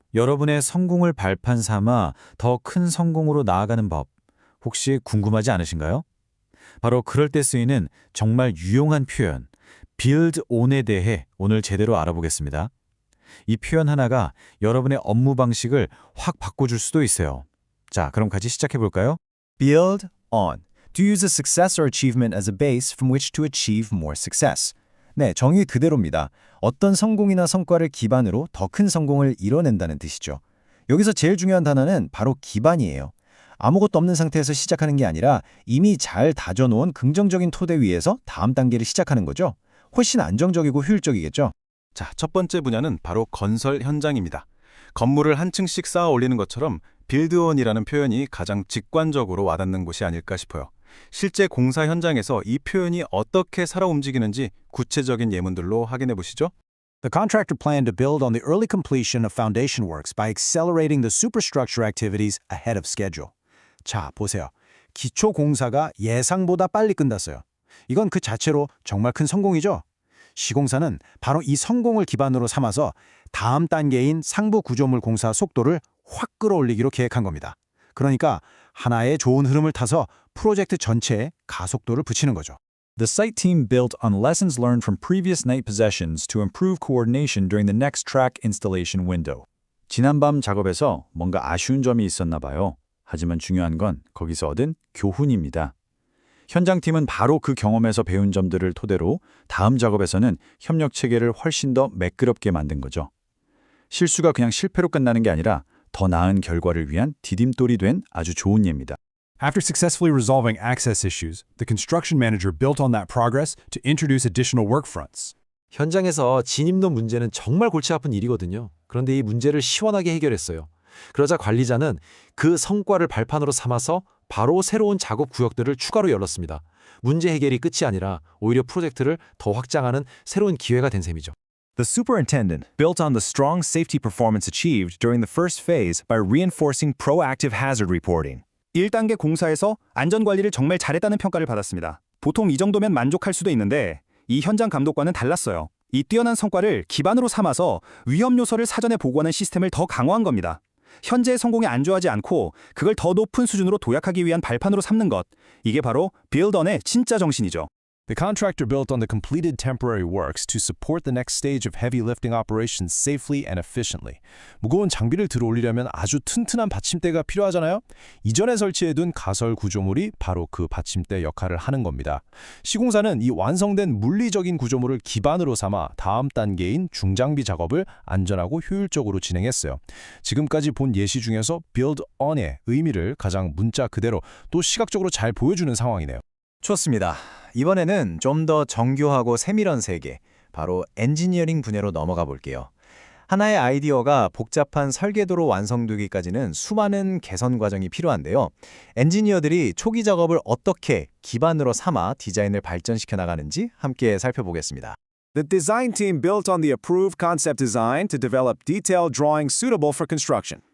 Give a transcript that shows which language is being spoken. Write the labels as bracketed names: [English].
[Korean] 여러분의 성공을 발판 삼아 더 큰 성공으로 나아가는 법, 혹시 궁금하지 않으신가요? 바로 그럴 때 쓰이는 정말 유용한 표현, build on에 대해 오늘 제대로 알아보겠습니다. 이 표현 하나가 여러분의 업무 방식을 확 바꿔줄 수도 있어요. 자, 그럼 같이 시작해 볼까요? [English] Build on. To use a success or achievement as a base from which to achieve more success. [Korean] 네, 정의 그대로입니다. 어떤 성공이나 성과를 기반으로 더 큰 성공을 이뤄낸다는 뜻이죠. 여기서 제일 중요한 단어는 바로 기반이에요. 아무것도 없는 상태에서 시작하는 게 아니라 이미 잘 다져놓은 긍정적인 토대 위에서 다음 단계를 시작하는 거죠. 훨씬 안정적이고 효율적이겠죠. 자, 첫 번째 분야는 바로 건설 현장입니다. 건물을 한 층씩 쌓아 올리는 것처럼 빌드온이라는 표현이 가장 직관적으로 와닿는 곳이 아닐까 싶어요. 실제 공사 현장에서 이 표현이 어떻게 살아 움직이는지 구체적인 예문들로 확인해 보시죠. [English] The contractor planned to build on the early completion of foundation works by accelerating the superstructure activities ahead of schedule. [Korean] 자, 보세요. 기초 공사가 예상보다 빨리 끝났어요. 이건 그 자체로 정말 큰 성공이죠. 시공사는 바로 이 성공을 기반으로 삼아서 다음 단계인 상부 구조물 공사 속도를 확 끌어올리기로 계획한 겁니다. 그러니까 하나의 좋은 흐름을 타서 프로젝트 전체에 가속도를 붙이는 거죠. [English] The site team built on lessons learned from previous night possessions to improve coordination during the next track installation window. [Korean] 지난밤 작업에서 뭔가 아쉬운 점이 있었나 봐요. 하지만 중요한 건 거기서 얻은 교훈입니다. 현장팀은 바로 그 경험에서 배운 점들을 토대로 다음 작업에서는 협력 체계를 훨씬 더 매끄럽게 만든 거죠. 실수가 그냥 실패로 끝나는 게 아니라 더 나은 결과를 위한 디딤돌이 된 아주 좋은 예입니다. [English] After successfully resolving access issues, the construction manager built on that progress to introduce additional work fronts. [Korean] 현장에서 진입로 문제는 정말 골치 아픈 일이거든요. 그런데 이 문제를 시원하게 해결했어요. 그러자 관리자는 그 성과를 발판으로 삼아서 바로 새로운 작업 구역들을 추가로 열었습니다. 문제 해결이 끝이 아니라 오히려 프로젝트를 더 확장하는 새로운 기회가 된 셈이죠. [English] The superintendent built on the strong safety performance achieved during the first phase by reinforcing proactive hazard reporting. [Korean] 1단계 공사에서 안전관리를 정말 잘했다는 평가를 받았습니다. 보통 이 정도면 만족할 수도 있는데 이 현장 감독과는 달랐어요. 이 뛰어난 성과를 기반으로 삼아서 위험 요소를 사전에 보고하는 시스템을 더 강화한 겁니다. 현재의 성공에 안주하지 않고 그걸 더 높은 수준으로 도약하기 위한 발판으로 삼는 것. 이게 바로 Build on의 진짜 정신이죠. [English] The contractor built on the completed temporary works to support the next stage of heavy lifting operations safely and efficiently. [Korean] 무거운 장비를 들어올리려면 아주 튼튼한 받침대가 필요하잖아요. 이전에 설치해둔 가설 구조물이 바로 그 받침대 역할을 하는 겁니다. 시공사는 이 완성된 물리적인 구조물을 기반으로 삼아 다음 단계인 중장비 작업을 안전하고 효율적으로 진행했어요. 지금까지 본 예시 중에서 build on의 의미를 가장 문자 그대로 또 시각적으로 잘 보여주는 상황이네요. 좋습니다. 이번에는 좀 더 정교하고 세밀한 세계, 바로 엔지니어링 분야로 넘어가 볼게요. 하나의 아이디어가 복잡한 설계도로 완성되기까지는 수많은 개선 과정이 필요한데요. 엔지니어들이 초기 작업을 어떻게 기반으로 삼아 디자인을 발전시켜 나가는지 함께 살펴보겠습니다. [English] The design team built on the approved concept design to develop detailed drawings suitable for construction.